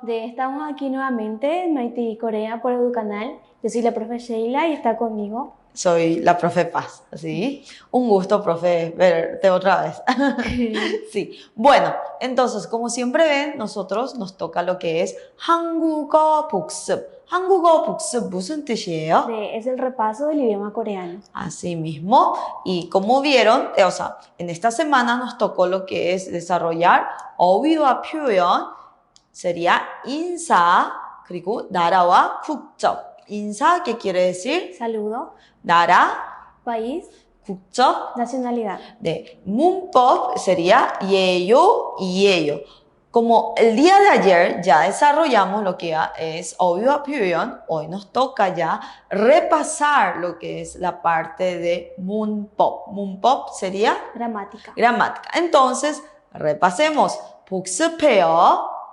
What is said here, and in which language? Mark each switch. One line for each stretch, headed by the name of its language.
Spanish: Estamos aquí nuevamente en Mighty Corea por Educanal. Yo soy la profe Sheila y está conmigo. Soy la profe Paz, ¿sí? Un gusto, profe, verte otra vez. Sí. Bueno, entonces, como siempre ven, nosotros nos toca lo que es
Korean: 한국어 복습. 한국어 복습 무슨 뜻이에요?
Spanish: Es el repaso del idioma coreano. Así mismo, y como vieron, o sea, en esta semana nos tocó lo que es desarrollar 어휘와 표현, sería 인사,
Korean: 그리고 나라와 국적.
Spanish: 인사, ¿qué quiere decir? Saludo,
Korean: 나라,
Spanish: país,
Korean: 국적.
Spanish: nacionalidad.
Korean: 네, 문법 sería 예요 y 예요.
Spanish: Como el día de ayer ya desarrollamos lo que es 어휘와 표현, hoy nos toca ya repasar lo que es la parte de 문법.
Korean: 문법 sería
Spanish: Gramática. gramática. Entonces, repasemos.
Korean: 복습해요.